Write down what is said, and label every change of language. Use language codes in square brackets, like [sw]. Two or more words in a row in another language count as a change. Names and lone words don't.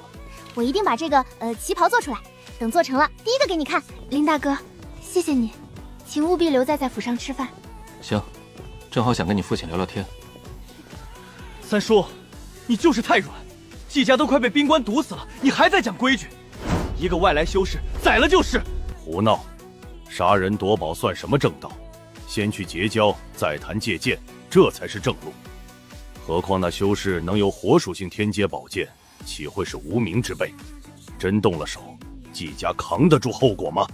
[zh] 我一定把这个旗袍做出来，等做成了，第一个给你看。林大哥，谢謝你，請務必留在府上吃飯。行，正好想跟你父親聊聊天。三叔，你就是太軟，季家都快被冰棺毒死了，你還在講規矩？一個外來修士宰了就是。胡鬧！殺人奪寶算什麼正道？先去結交，再談借劍，這才是正路。何況那修士能有火屬性天階寶劍，豈會是無名之輩？真動了手，季家扛得住後果嗎？